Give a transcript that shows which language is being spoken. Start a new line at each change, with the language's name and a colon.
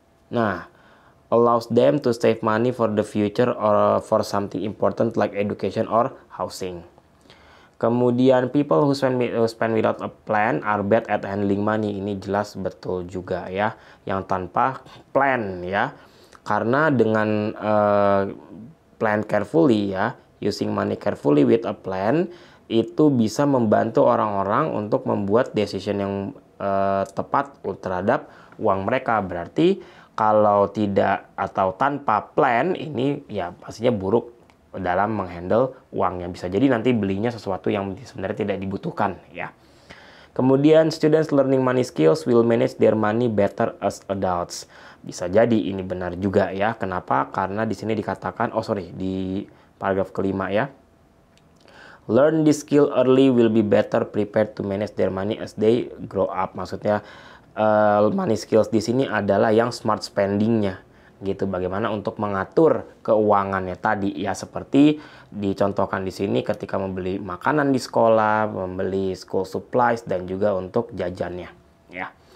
English: Nah, allows them to save money for the future or for something important like education or housing. Kemudian people who spend without a plan are bad at handling money.
Indonesian: Ini jelas betul juga ya, yang tanpa plan ya. Karena dengan plan carefully ya,
English: using money carefully with a plan,
Indonesian: itu bisa membantu orang-orang untuk membuat decision yang tepat terhadap uang mereka. Berarti kalau tidak atau tanpa plan, ini ya pastinya buruk dalam menghandle uangnya. Bisa jadi nanti belinya sesuatu yang sebenarnya tidak dibutuhkan ya.
English: Kemudian students learning money skills will manage their money better as adults.
Indonesian: Bisa jadi ini benar juga ya. Kenapa? Karena di sini dikatakan, di paragraf kelima ya.
English: Learn this skill early will be better prepared to manage their money as they grow up.
Indonesian: Maksudnya money skills di sini adalah yang smart spendingnya gitu, bagaimana untuk mengatur keuangannya tadi ya, seperti dicontohkan di sini ketika membeli makanan di sekolah, membeli school supplies, dan juga untuk jajannya ya.